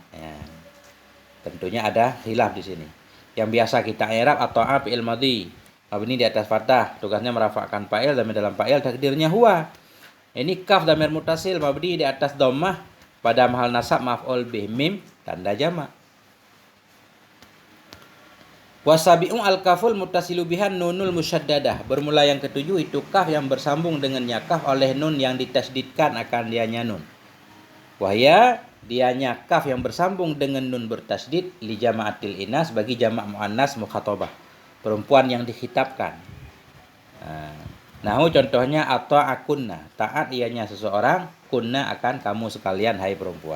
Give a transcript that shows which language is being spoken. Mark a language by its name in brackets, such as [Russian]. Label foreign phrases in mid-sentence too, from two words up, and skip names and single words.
[Indonesian] Tentunya ada khilaf di sini. Yang biasa kita i'rab atau [Arabic] fi'il madhi mabni [Indonesian] di atas fathah, tugasnya merafa'kan fa'il, dan dalam fa'il takdirnya huwa. Ini [Arabic] kaf dhamir muttasil mabni [Indonesian] di atas dhammah pada mahal nasab [Arabic] maf'ul bih [Indonesian] mim tanda jamak. [Arabic] Wasabi'u al-kaful muttasilu bihan nunul musyaddadah, [Indonesian] bermula yang ketujuh itu kaf yang bersambung dengannya kaf oleh nun yang ditasdidkan akan dianya nun. Wahya dianya kaf yang bersambung dengan nun bertasdid [Arabic] li jama'atil inas, [Indonesian] bagi jamak [Arabic] muannas mukhatabah, [Indonesian] perempuan yang dikhitabkan. Nahu contohnya atau akunna, taat ianya seseorang, kunna akan kamu sekalian hai perempuan.